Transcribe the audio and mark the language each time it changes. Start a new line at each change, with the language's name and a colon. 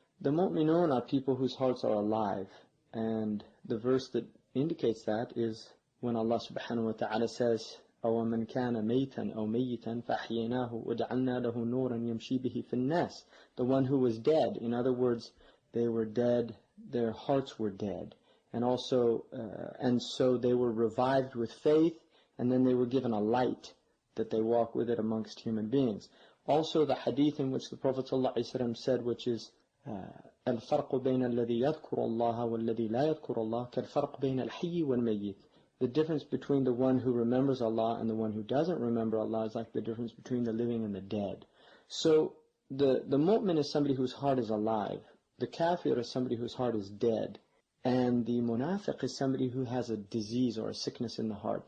Arabic: The mu'minun are people whose hearts are alive, and the verse that indicates that is when Allah subhanahu wa ta'ala says, أَوَمَنْ كَانَ مَيْتًا أَوْ مَيْتًا فَحْيَيْنَاهُ وَجَعَلْنَا لَهُ نُورًا يَمْشِي بِهِ فِي النَّاسِ.
English: The one who was dead, in other words, they were dead, their hearts were dead. And also, and so they were revived with faith, and then they were given a light that they walk with it amongst human beings. Also the hadith in which the Prophet ﷺ said, which is
Arabic: الْفَرْقُ بَيْنَ الَّذِي يَذْكُرُ اللَّهَ وَالَّذِي لَا يَذْكُرُ اللَّهَ كَالْفَرْقُ بَيْنَ الْحَيِّ وَالْمَيِّتِ.
English: The difference between the one who remembers Allah and the one who doesn't remember Allah is like the difference between the living and the dead. So the mu'min is somebody whose heart is alive. The kafir is somebody whose heart is dead. And the munafiq is somebody who has a disease or a sickness in the heart.